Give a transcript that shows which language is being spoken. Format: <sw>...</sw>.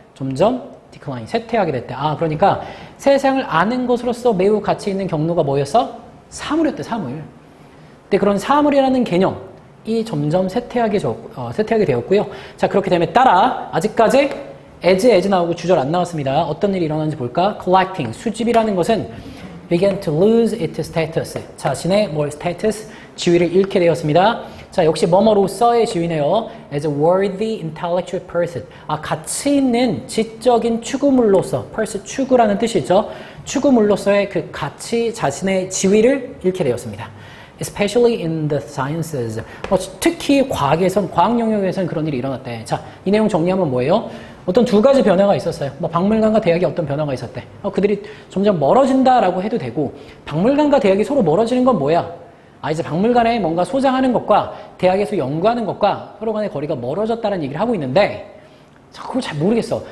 <ko>점점 decline, 쇠퇴하게 됐대. 그러니까 세상을 아는 것으로서 매우 가치 있는 경로가 뭐였어? 사물이었대, 사물. 근데 그런 사물이라는 개념이 점점 쇠퇴하게 되었고요. 자, 그렇게 되면 따라 아직까지 as 나오고 주절 안 나왔습니다. 어떤 일이 일어나는지 볼까?</ko> <en>collecting,</en> <ko>수집이라는 것은</ko> <en>began to lose its status.</en> <ko>자신의 status, 지위를 잃게 되었습니다. 자, 역시 뭐뭐로서의 지위네요.</ko> <en>as a worthy intellectual person.</en> <ko>가치 있는 지적인 추구물로서, person 추구라는 뜻이죠. 추구물로서의 그 가치, 자신의 지위를 잃게 되었습니다.</ko> <en>especially in the sciences.</en> <ko>특히 과학에선, 과학 영역에선 그런 일이 일어났대. 자, 이 내용 정리하면 뭐예요? 어떤 두 가지 변화가 있었어요. 박물관과 대학에 어떤 변화가 있었대. 그들이 점점 멀어진다라고 해도 되고, 박물관과 대학이 서로 멀어지는 건 뭐야? 이제 박물관에 뭔가 소장하는 것과 대학에서 연구하는 것과 서로 간의 거리가 멀어졌다는 얘기를 하고 있는데, 그걸 잘 모르겠어.</ko>